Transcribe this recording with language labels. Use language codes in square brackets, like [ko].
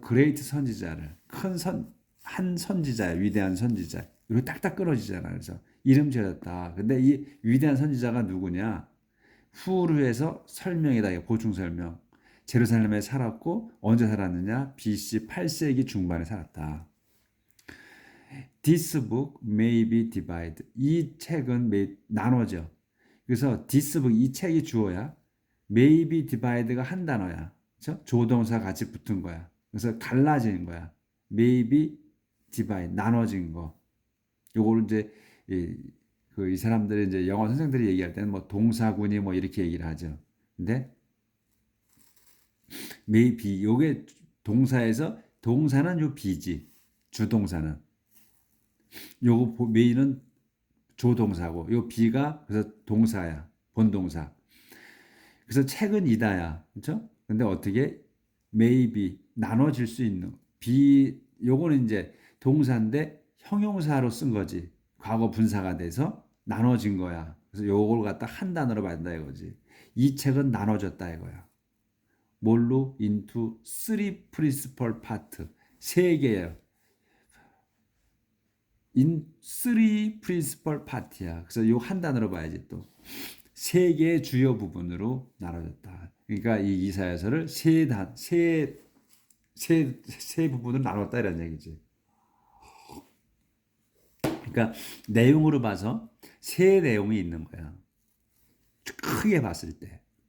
[ko] 그레이트 선지자를 한 선지자, 위대한 선지자. 이거 딱딱 끊어지잖아. 그래서 이름 지어졌다. 근데 이 위대한 선지자가 누구냐? 후를 해서 설명이다. 보충 설명. 제루살렘에 살았고 언제 살았느냐? BC 8세기 중반에 살았다. [en] This book may be divided. [ko] 이 책은 나눠져. 그래서 [en] this book [ko] 이 책이 주어야. [en] may be divided [ko] 가 한 단어야. 그렇죠? 조동사 같이 붙은 거야. 그래서 갈라진 거야. [en] may be divided [ko] 나눠진 거. 요거를 이제 이 사람들이 이제 영어 선생들이 얘기할 때는 뭐 동사군이 뭐 이렇게 얘기를 하죠. 근데 may be 요게 동사에서 동사는 요 be지. 주동사는 요거 may는 조동사고 요 be가 그래서 동사야. 본동사. 그래서 책은 이다야. 그렇죠? 근데 어떻게 maybe 나눠질 수 있는 요거는 이제 동사인데 형용사로 쓴 거지. 과거 분사가 돼서 나눠진 거야. 그래서 요걸 갖다 한 단어로 만든다 이거지. 이 책은 나눠졌다 이거야. 뭘로? [en] into three principal part. [ko] 세 개예요. [en] in three principal part야. [ko] 그래서 요 한 단어로 봐야지 또. 세 개의 주요 부분으로 나눠졌다. 그러니까 이 이사야서를 세 부분으로 나눴다 이런 얘기지. 그러니까 내용으로 봐서 세 내용이 있는 거야. 크게 봤을 때.